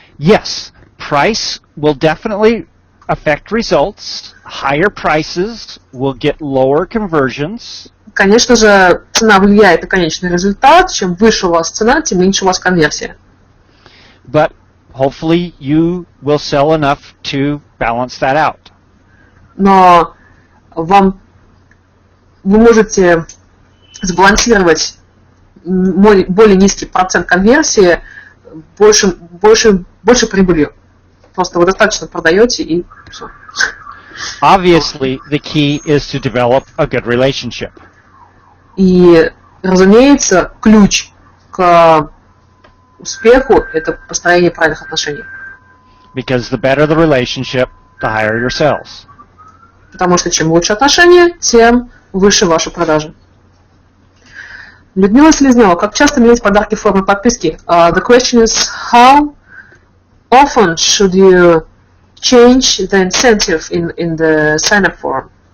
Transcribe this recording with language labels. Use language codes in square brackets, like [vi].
[en] Yes, price will definitely affect results. Higher prices will get lower conversions. [ru] Конечно же, цена влияет на конечный результат. Чем выше у вас цена, тем меньше у вас конверсия. But hopefully you will sell enough to balance that out. Но вы можете сбалансировать более низкий процент конверсии больше прибылью. Просто вы достаточно продаете и все. [en] Obviously, the key is to develop a good relationship. [ru] И, разумеется, ключ к успеху – это построение правильных отношений. [en] Because the better the relationship, the higher your sales. [ru] Потому что чем лучше отношения, тем выше ваши продажи. Людмила Селезнева. Как часто менять подарки в форме подписки? [en] The question is, how often should you change the incentive in the sign-up form?